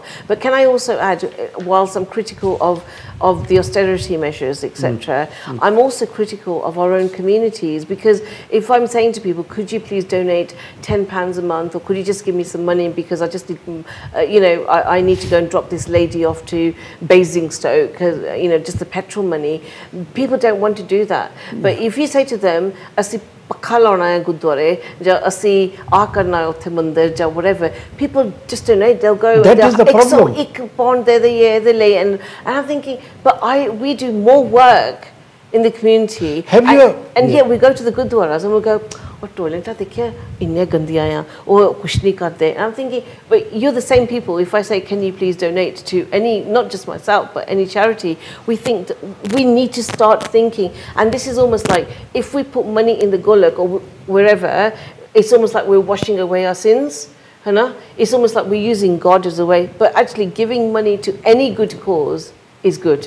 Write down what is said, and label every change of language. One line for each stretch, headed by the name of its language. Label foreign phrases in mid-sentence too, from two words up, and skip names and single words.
English: But can I also add, whilst I'm critical of the austerity measures, etc., I'm also critical of our own communities, because if I'm saying to people, could you please donate £10 a month, or could you just give me some money because I just need, I need to go and drop this lady off to Basingstoke, because just the petrol money. People don't want to do that. But if you say to them,
Punjabi: ਪੱਖਾ ਲਾਉਣਾ ਹੈ ਗੁਰਦੁਆਰੇ ਜਾਂ ਅਸੀਂ ਆ ਕਰਨਾ ਹੈ ਉੱਥੇ ਮੰਦਿਰ ਜਾਂ whatever,
English: people just don't know. They'll go, that is the problem.
Punjabi: ਇੱਕ pound ਦੇ ਦਈਏ ਇਹਦੇ ਲਈ,
English: and I'm thinking, but we do more work in the community, and yet we go to the gurdwaras and we go, oh,
Punjabi: toilet ਦੇਖਿਆ ਇੰਨੇ ਗੰਦੀਆਂ ਆ, ਉਹ ਕੁਛ ਨਹੀਂ ਕਰਦੇ.
English: And I'm thinking, but you're the same people. If I say, can you please donate to any, not just myself, but any charity, we think that we need to start thinking. And this is almost like, if we put money in the golok or wherever, it's almost like we're washing away our sins. It's almost like we're using God as a way, but actually giving money to any good cause is good.